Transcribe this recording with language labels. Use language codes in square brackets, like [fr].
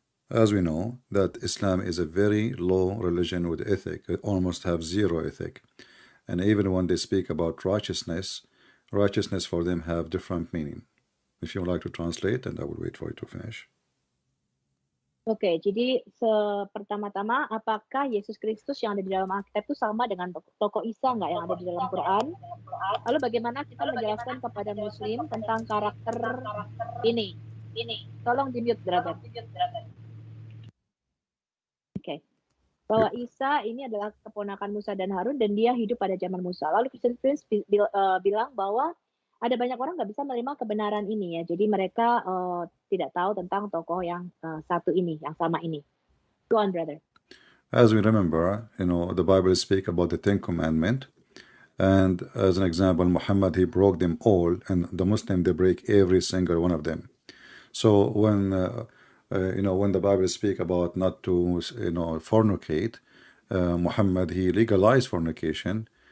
[en] As we know, that Islam is a very low religion with ethic. It almost have zero ethic. And even when they speak about righteousness for them have different meaning. If you would like to translate, and I will wait for you to finish. [id] Oke, jadi pertama-tama, apakah Yesus Kristus yang ada di dalam Alkitab itu sama dengan tokoh Isa nggak yang ada di dalam Quran? Lalu bagaimana kita menjelaskan kepada Muslim tentang karakter ini? Tolong di-mute, [en] brother. [id] Oke. Bahwa Isa ini adalah keponakan Musa dan Harun dan dia hidup pada zaman Musa. Lalu Kristen Prince bilang bahwa ada banyak orang nggak bisa menerima kebenaran ini ya. Jadi mereka tidak tahu tentang tokoh yang satu ini, yang sama ini. [en] Go on, brother. As we remember, the Bible speak about the Ten Commandments, and as an example, Muhammad, he broke them all, and the Muslim, they break every single one of them. So when when the Bible speak about not to fornicate, Muhammad, he legalized fornication.